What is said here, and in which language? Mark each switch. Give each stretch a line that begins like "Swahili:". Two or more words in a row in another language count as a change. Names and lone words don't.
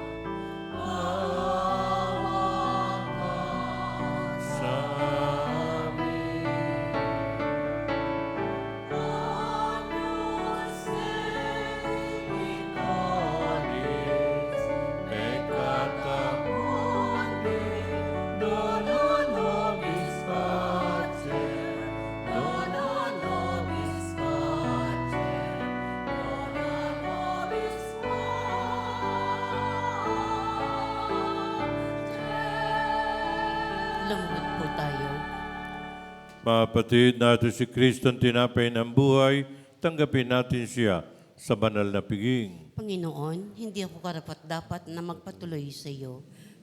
Filipino: Awa ka sa amin.
Latin: Alis, pecata mundi, dona nobis pace, Dona nobis pace, dona nobis pace.
Filipino: Lumuhod po tayo. Mga kapatid, natin si Kristo ang tinapay ng buhay, tanggapin natin siya sa banal na piging. Panginoon, hindi ako karapat-dapat na magpatuloy sa iyo.